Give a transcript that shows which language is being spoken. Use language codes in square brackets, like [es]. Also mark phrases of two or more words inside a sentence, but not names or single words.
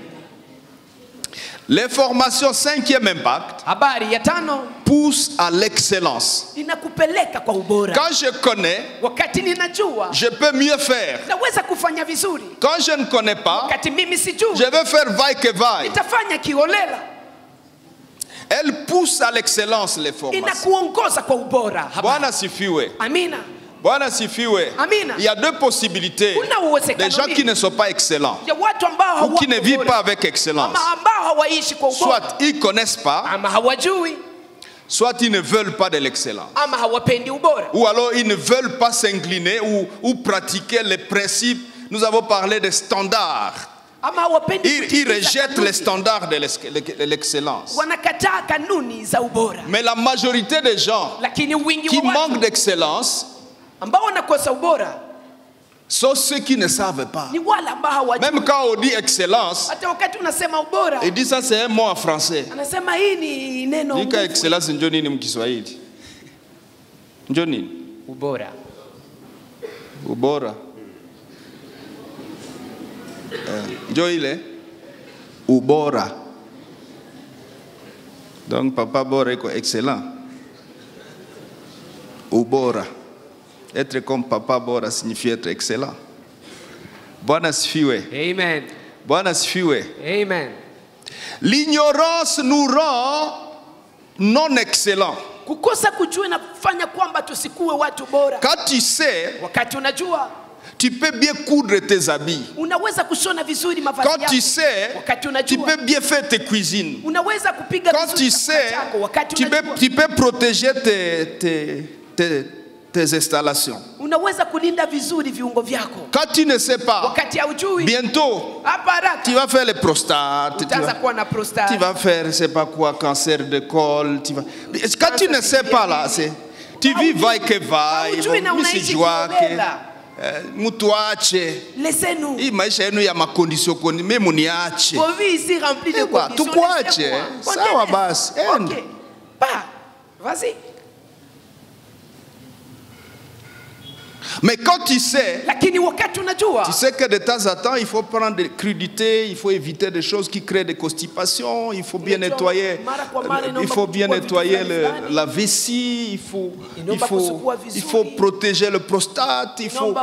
[fr] Les formations 5e impact poussent à l'excellence. Quand je connais, je peux mieux faire. Quand je ne connais pas, je vais faire vaille que vaille. Elle pousse à l'excellence les formations. [sw] Bwana sifiwe. Bwana sifiwe. [fr] Il y a 2 possibilités. Des gens qui ne sont pas excellents ou qui ne vivent pas avec excellence. Soit ils ne connaissent pas, soit ils ne veulent pas de l'excellence. Ou alors ils ne veulent pas s'incliner ou pratiquer les principes. Nous avons parlé des standards. Ils rejettent les standards de l'excellence. Mais la majorité des gens qui manquent d'excellence sont ceux qui ne savent pas. Même quand on dit excellence, ils disent ça c'est un mot en français. Dit que [sw] excellence ndio nini mkiswahili? Ndio nini? Ubora. Ubora. Ndio ile ubora. [fr] Donc papa bora est excellent. [sw] Ubora. [fr] Être comme papa bora signifie être excellent. [sw] Bwana sifiwe. Amen. Bwana sifiwe. Amen. [fr] L'ignorance nous rend non excellents. [sw] Kukosa kujua inafanya kwamba tusikuwe watu bora. [fr] Quand tu sais, [sw] wakati unajua, [fr] tu peux bien coudre tes habits. [sw] Unaweza kushona vizuri mavazi yako. [fr] Quand tu sais, tu peux bien faire tes cuisines. [sw] Unaweza kupiga [fr] quand tu sais, tu peux protéger tes installations. [sw] Unaweza kulinda vizuri viungo vyako. [fr] Quand tu ne sais pas, [sw] wakati haujui, [fr] bientôt tu vas faire les prostates, tu vas faire je sais pas quoi, cancer de col, quand tu ne sais pas là, tu vis vaille que vaille, [sw] mtu ache. [fr] Laissez-nous. [sw] Hii maisha yenu ya makondisio koni mimi muniache. [fr] Vos vies ici remplies de conditions. [sw] Tukuache. Sawa basi. [fr] OK. Pas. Vas-y. Mais quand tu sais, tu sais que de temps en temps, il faut prendre des crudités, il faut éviter des choses qui créent des constipations, il faut bien nettoyer, la vessie, il faut protéger le prostate, il faut...